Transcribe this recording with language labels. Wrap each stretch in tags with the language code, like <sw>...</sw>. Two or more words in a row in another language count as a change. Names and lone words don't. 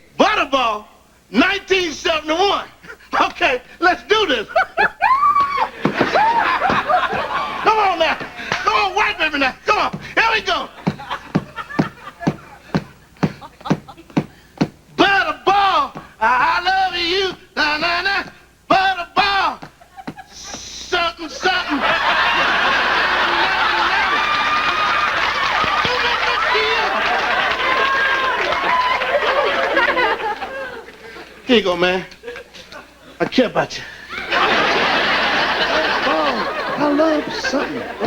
<en>Butterball, 1971. Okay, let's do this. Come on now. Come on, white baby now. Come on. Here we go. Butterball, I love you. Na na na. Butterball, something something. Here you go, man. I care about you. Oh, I love something.</en>